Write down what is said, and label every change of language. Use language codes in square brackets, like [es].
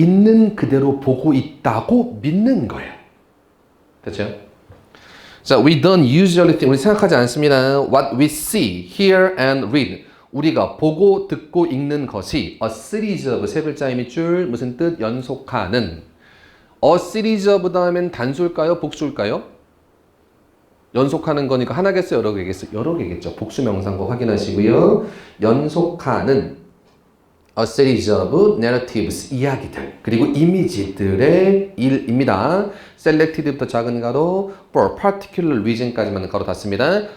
[ko] 있는 그대로 보고 있다고 믿는 거예요. 됐죠? [en] 자, we don't usually think. [ko] 우리 생각하지 않습니다. [en] What we see, hear and read. [ko] 우리가 보고, 듣고, 읽는 것이 [en] a series of [ko] 세 글자의 밑줄. 무슨 뜻? 연속하는. a series of 다음엔 단수일까요? 복수일까요? 연속하는 거니까 하나겠어요? 여러 개겠어요? 여러 개겠죠. 복수 명사인 확인하시고요. 연속하는 [en] a series of narratives, [ko] 이야기들, 그리고 이미지들의 일입니다. selected부터 작은 가로, [en] for particular reason [ko] 까지만 가로 닫습니다.